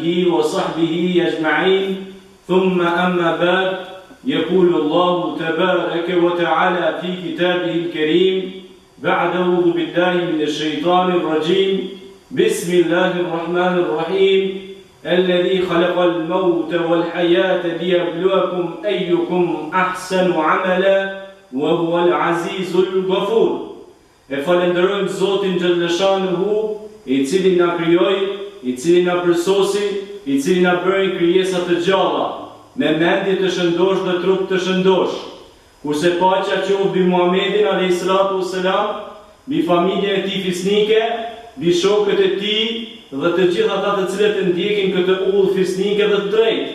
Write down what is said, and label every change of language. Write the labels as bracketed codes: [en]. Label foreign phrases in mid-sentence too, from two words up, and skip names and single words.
[ar] وصحبه أجمعين ثم أما بعد يقول الله تبارك وتعالى في كتابه الكريم بعد أعوذ بالله من الشيطان الرجيم بسم الله الرحمن الرحيم الذي خلق الموت والحياة ليبلوكم أيكم أحسن عملا وهو العزيز الغفور. [sq] Falenderojmë Zotin Xhallashanuhu, i cili na krijoi, i cili na përsosi, i cili na bëri krijesa të gjalla, me mendje të shëndosh dhe trup të shëndosh. Kurse paqja qoftë mbi Muhamedit [ar] عليه الصلاة والسلام, [sq] mbi familjen e tij fisnike, mbi shokët e tij dhe të gjithë ata të cilët e ndjekin këtë udhë fisnike dhe të drejtë.